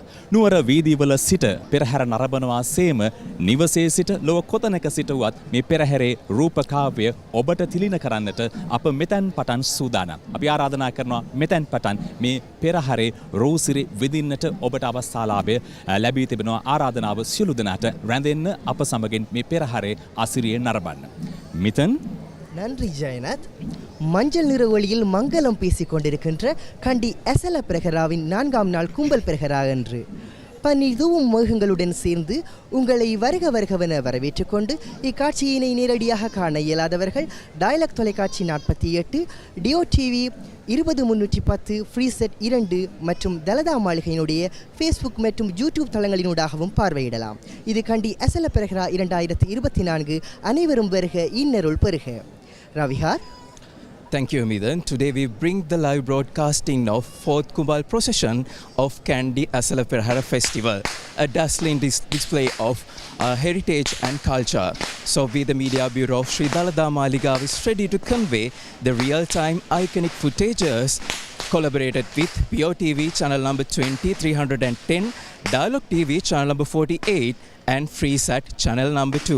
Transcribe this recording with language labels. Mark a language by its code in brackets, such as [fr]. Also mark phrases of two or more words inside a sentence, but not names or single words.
[si] නුවර වීදිවල සිට පෙරහැර නරඹනවා සේම නිවසේ සිට ලොව කොතැනක සිට වුවත් මේ පෙරහැරේ රූපකාව්‍ය ඔබට තිලින කරන්නට අප මෙතෙන් පටන් සූදානම්. අපි ආරාධනා කරනවා මෙතෙන් පටන් මේ පෙරහැරේ රෝසිරි විදින්නට ඔබට අවස්ථාලාභය ලැබී තිබෙනවා. ආරාධනාව සියලු දෙනාට රැඳෙන්න අප සමගින් මේ පෙරහැරේ අසිරියේ නරඹන්න. [ta] மிதன் நன்றி ஜெயநாத். மஞ்சள் நிற ஒளியில் மங்களம் பேசிக் கொண்டிருக்கின்ற கண்டி எசல பிரகராவின் 4ஆம் நாள் கும்பல் பிரகரா என்று பன்னிதூவும் மேகங்களுடன் சேர்ந்து உங்களை வருக வருகவென வரவேற்றுக் கொண்டு இக்காட்சியினை நேரடியாக காண இயலாதவர்கள் டயலாக் தொலைக்காட்சி 48, டியோ டிவி 20310, ஃப்ரீசெட் 2 மற்றும் தலதா மாளிகையினுடைய ஃபேஸ்புக் மற்றும் யூடியூப் தளங்களினூடாகவும் பார்வையிடலாம். இது கண்டி எசல பிரகரா 2024. அனைவரும் வருக, இன்னருள் பெருக. ரவிஹார். [en] Thank you, Midan. Today we bring the live broadcasting of 4th Kumbal Procession of Kandy Esala Perahera Festival, a dazzling display of heritage and culture. So we, the Media Bureau of Sri Dalada Maligawa, is ready to convey the real-time iconic footages, collaborated with POTV channel number 2310, Dialogue TV channel number 48 and FreeSat channel number 2.